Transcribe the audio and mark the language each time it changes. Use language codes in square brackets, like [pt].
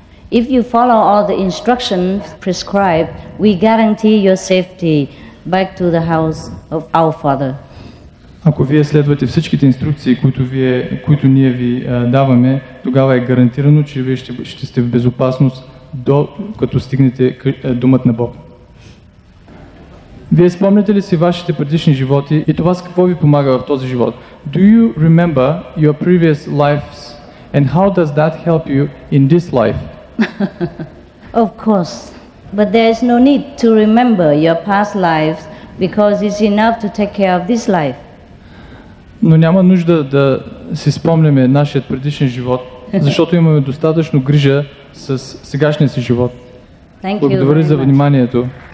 [en] If you follow all the instructions prescribed, we guarantee your safety back to the house of our Father. [bg] Ако вие следвате всичките инструкции, които ние ви даваме, тогава е гарантирано, че вие ще сте в безопасност като стигнете домът на Бог. Вие спомняте ли си вашите предишни животи и това с какво ви помага в този живот? [en] Do you remember your previous lives and how does that help you in this life? Of course, but there is no need to remember your past lives because it's enough to take care of this life. [bg] Но няма нужда да си спомняме нашият предишен живот, защото имаме достатъчно грижа с сегашния си живот. Благодаря за вниманието.